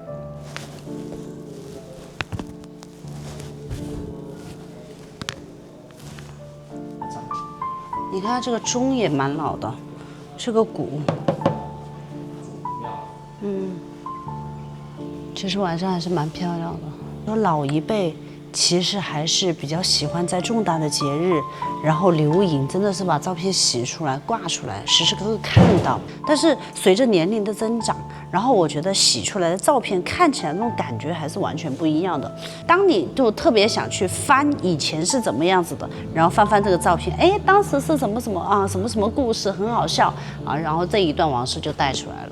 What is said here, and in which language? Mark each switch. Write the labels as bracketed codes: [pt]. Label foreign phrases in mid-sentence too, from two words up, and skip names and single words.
[zh] 你看这个钟也蛮老的，是个鼓。其實晚上還是蠻漂亮的。說老一輩其實還是比較喜歡在重大的節日，然後留影，真的是把照片洗出來掛出來，時時刻刻看到。但是隨着年齡的增長，然後我覺得洗出來的照片看起來那種感覺還是完全不一樣的。當你就特別想去翻以前是怎麼樣子的，然後翻翻這個照片，哎，當時是什麼什麼啊，什麼什麼故事，很好笑啊，然後這一段往事就帶出來了。